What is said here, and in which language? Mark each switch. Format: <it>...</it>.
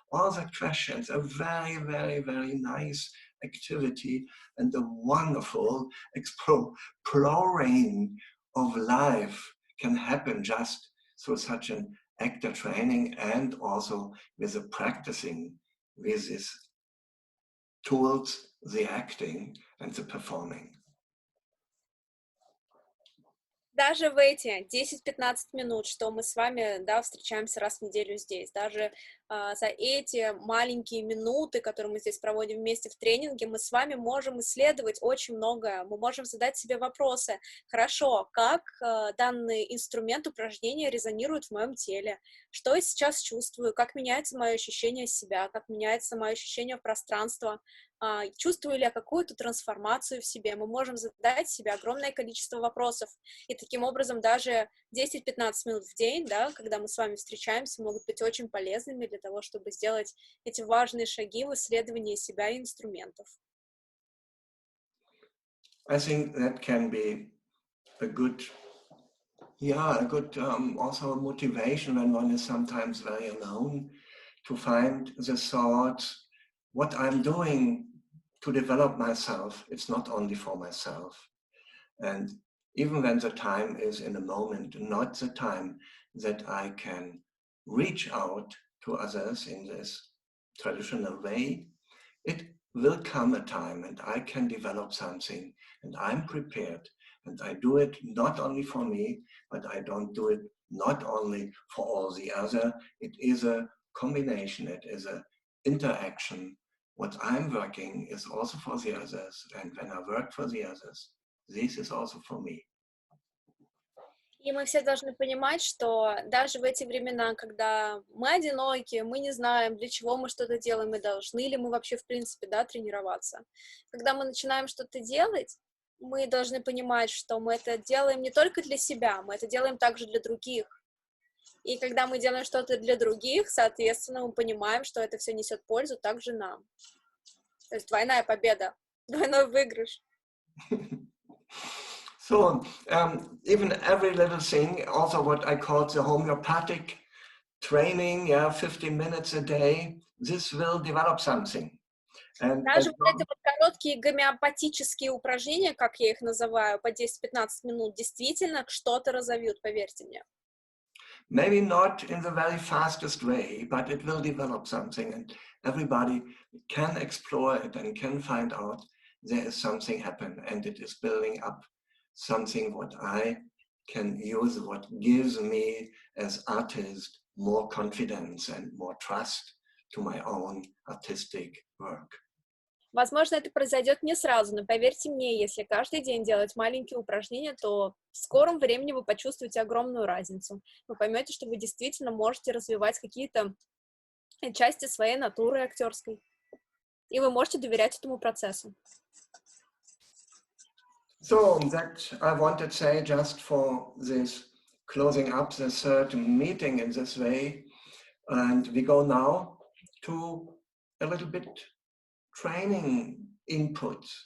<en>All the questions, a very, very, very nice activity and a wonderful exploring of life can happen just through such an actor training and also with the practicing with these tools, the acting and the performing.</en> <ru>Даже в эти 10-15 минут, что мы с вами, да, встречаемся раз в неделю здесь, даже за эти маленькие минуты, которые мы здесь проводим вместе в тренинге, мы с вами можем исследовать очень многое, мы можем задать себе вопросы. Хорошо, как данный инструмент упражнения резонирует в моем теле? Что я сейчас чувствую? Как меняется мое ощущение себя? Как меняется мое ощущение пространства? Чувствую ли я какую-то трансформацию в себе? Мы можем задать себе огромное количество вопросов. И таким образом даже 10-15 минут в день, да, когда мы с вами встречаемся, могут быть очень полезными для того, чтобы сделать эти важные шаги в исследовании себя и инструментов.</ru> <en>I think that can be a good, also motivation when one is sometimes very alone to find the thoughts. What I'm doing to develop myself, it's not only for myself. And even when the time is in a moment, not the time that I can reach out to others in this traditional way, it will come a time and I can develop something and I'm prepared. And I do it not only for me, but I don't do it not only for all the other. It is a combination, it is an interaction. What I'm working is also for the others, and when I work for the others, this is also for me.</en> <ru>И мы все должны понимать, что даже в эти времена, когда мы одиноки, мы не знаем, для чего мы что-то делаем, и должны ли мы вообще, в принципе, да, тренироваться. Когда мы начинаем что-то делать, мы должны понимать, что мы это делаем не только для себя, мы это делаем также для других. И когда мы делаем что-то для других, соответственно, мы понимаем, что это все несет пользу также нам. То есть двойная победа, двойной выигрыш.</ru> <en>So, even every little thing, also what I call the homeopathic training, 15 minutes a day, this will develop something. And</en> <ru>даже вот эти вот короткие гомеопатические упражнения, как я их называю, по 10-15 минут, действительно что-то разовьют, поверьте мне.</ru> <en>Maybe not in the very fastest way, but it will develop something, and everybody can explore it and can find out there is something happen, and it is building up something what I can use, what gives me as artist more confidence and more trust to my own artistic work.</en> <ru>Возможно, это произойдет не сразу, но поверьте мне, если каждый день делать маленькие упражнения, то в скором времени вы почувствуете огромную разницу. Вы поймете, что вы действительно можете развивать какие-то части своей натуры актерской. И вы можете доверять этому процессу.</ru> <en>So that I wanted to say just for this closing up the third meeting in this way. And we go now to a little bit training input.</en>